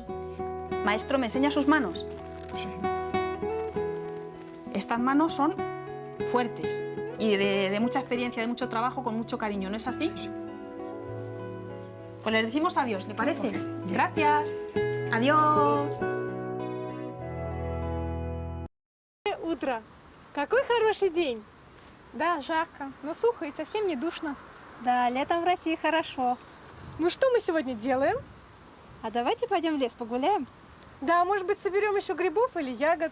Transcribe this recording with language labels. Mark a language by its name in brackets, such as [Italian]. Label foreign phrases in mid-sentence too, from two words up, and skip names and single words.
[Spanish] Maestro, ¿me enseña sus manos? Sí. Estas manos son fuertes y de mucha experiencia, de mucho trabajo, con mucho cariño, ¿no es así? Sí. Pues les decimos adiós, ¿le parece? Bien. Gracias. Adiós. [Russian] Утро. Какой хороший день. Да, жарко, но сухо и совсем не душно. Да, летом в России хорошо. Ну что мы сегодня делаем? А давайте пойдем в лес погуляем? Да, может быть, соберем еще грибов или ягод.